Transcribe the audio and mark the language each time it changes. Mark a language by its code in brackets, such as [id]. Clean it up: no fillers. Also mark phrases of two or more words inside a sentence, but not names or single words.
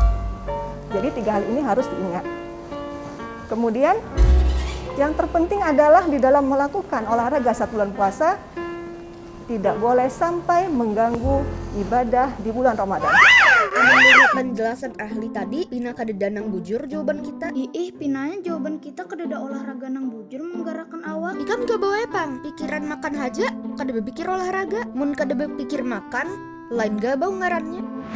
[id] Jadi 3 hal ini harus diingat. Kemudian yang terpenting adalah di dalam melakukan olahraga saat bulan puasa tidak boleh sampai mengganggu ibadah di bulan Ramadan. [bjn] Menurut penjelasan ahli tadi, pina kada danang bujur jawaban kita. Ih, pinanya jawaban kita kedada olahraga nang bujur menggerakkan awak. Ikam gak bawa pang, pikiran makan haja, kada berpikir olahraga. Mun kada berpikir makan, lain gak bau ngarannya.